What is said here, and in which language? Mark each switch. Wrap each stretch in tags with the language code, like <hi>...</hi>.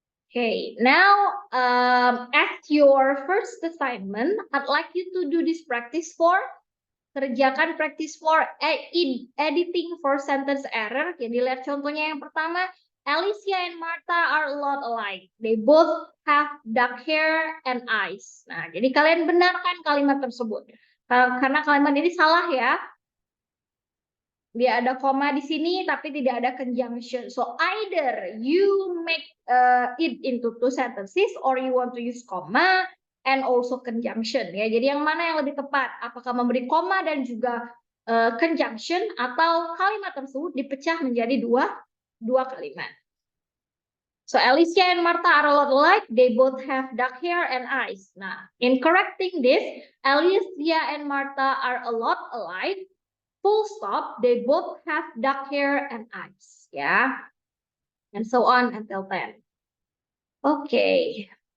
<en>Okay, now as your first assignment, I'd like you to do this practice for,</en> <id>kerjakan</id> <en>practice for editing for sentence error.</en> <id>Jadi lihat contohnya yang pertama,</id> <en>Alicia and Martha are a lot alike. They both have dark hair and eyes.</en> <id>Nah, jadi kalian benarkan kalimat tersebut. Karena kalimat ini salah, ya. Dia ada koma di sini tapi tidak ada conjunction.</id> <en>So either you make it into 2 sentences or you want to use comma and also conjunction, ya.</en> <id>Jadi yang mana yang lebih tepat? Apakah memberi koma dan juga conjunction, atau kalimat tersebut dipecah menjadi dua kalimat?</id> <en>So Alicia and Martha are a lot alike. They both have dark hair and eyes. Nah, in correcting this, Alicia and Martha are a lot alike. Full stop, they both have dark hair and eyes, ya. and so on until 10. Okay.</en>